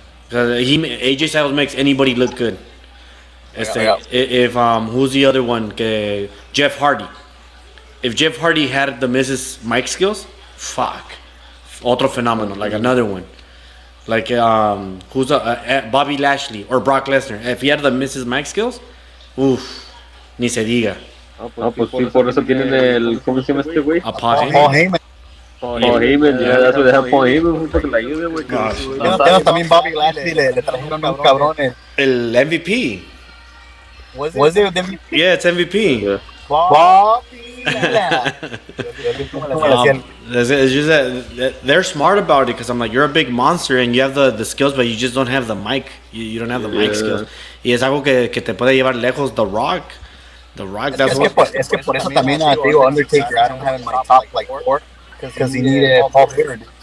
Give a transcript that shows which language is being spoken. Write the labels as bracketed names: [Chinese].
[English] AJ Styles makes anybody look good. If who's the other one? Jeff Hardy. If Jeff Hardy had the Miz's mic skills, fuck, otro phenomenal, like another one. Like who's Bobby Lashley or Brock Lesnar. If he had the Miz's mic skills, uff, [Spanish] ni se diga. Pues sí, por eso tienen ¿cómo se llama este güey? [English] Paul Heyman. Paul Heyman, yeah, that's what they have Paul Heyman, [Spanish] porque la ayuda, güey. También Bobby Lashley le trajeron un cabrón. El MVP. [English] Was it MVP? Yeah, it's MVP. Yeah. Bobby It's just that they're smart about it because I'm like, you're a big monster and you have the skills, but you just don't have the mic. You don't have the mic skills. [Spanish] Y es algo que te puede llevar lejos. [English] The Rock, that's what. [Spanish] Es que por eso también digo Undertaker. [English] I don't have in my top like 4 because he needed Paul Heyman.